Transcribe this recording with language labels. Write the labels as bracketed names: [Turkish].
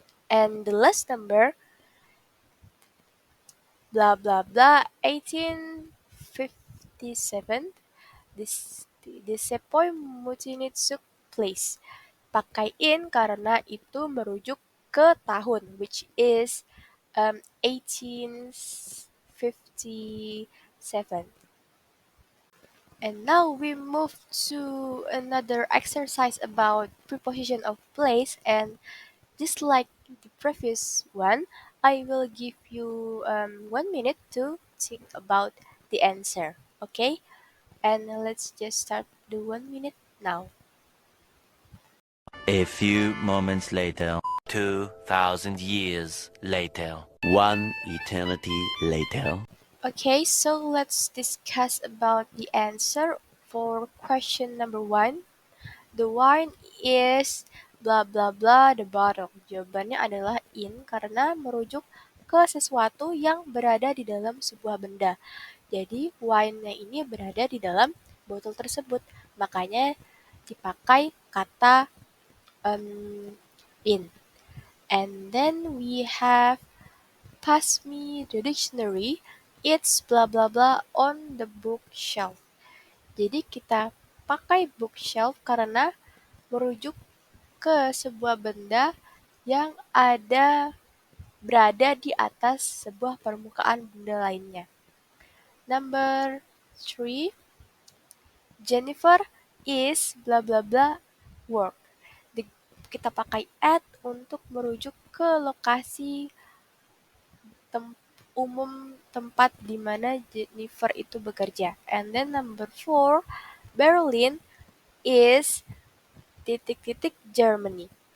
[English] And the last number, blah blah blah, 1857, the Sepoy Mutiny took place. [Indonesian] Pakai in karena itu merujuk ke tahun, [English] which is 1857. And now we move to another exercise about preposition of place, and just like the previous one, I will give you 1 minute to think about the answer. Okay? And let's just start the 1 minute now. A few moments later, 2,000 years later, one eternity later. Okay, so let's discuss about the answer for question number 1. The wine is bla bla bla the bottle. [Indonesian] Jawabannya adalah in karena merujuk ke sesuatu yang berada di dalam sebuah benda. Jadi wine-nya ini berada di dalam botol tersebut. Makanya dipakai kata in. [English] And then we have pass me the dictionary. It's blah blah blah on the bookshelf. [Indonesian] Jadi kita pakai bookshelf karena merujuk ke sebuah benda yang berada di atas sebuah permukaan benda lainnya. Number three, Jennifer is blah blah blah work. Kita pakai at untuk merujuk ke lokasi tem- umum tempat di mana Jennifer itu bekerja. [English] And then number four, Berlin is [Indonesian] titik-titik [English] Germany.